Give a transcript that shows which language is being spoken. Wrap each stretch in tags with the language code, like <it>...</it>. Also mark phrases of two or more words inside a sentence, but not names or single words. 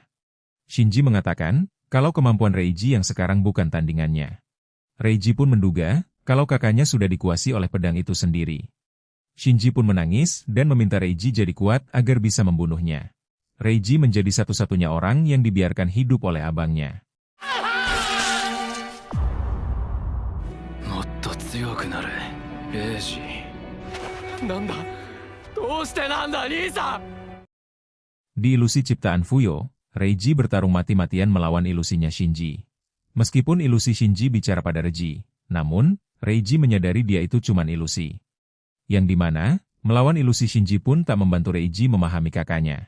<id>Shinji mengatakan, kalau kemampuan Reiji yang sekarang bukan tandingannya. Reiji pun menduga, kalau kakaknya sudah dikuasai oleh pedang itu sendiri. Shinji pun menangis dan meminta Reiji jadi kuat agar bisa membunuhnya. Reiji menjadi satu-satunya orang yang dibiarkan hidup oleh abangnya.</id> <ja>もっと強くなれ、レイジ。なんだ、どうしてなんだ、兄さん。</ja> <id>Di ilusi ciptaan Fuyo, Reiji bertarung mati-matian melawan ilusinya Shinji. Meskipun ilusi Shinji bicara pada Reiji, namun, Reiji menyadari dia itu cuma ilusi. Yang dimana, melawan ilusi Shinji pun tak membantu Reiji memahami kakaknya.</id>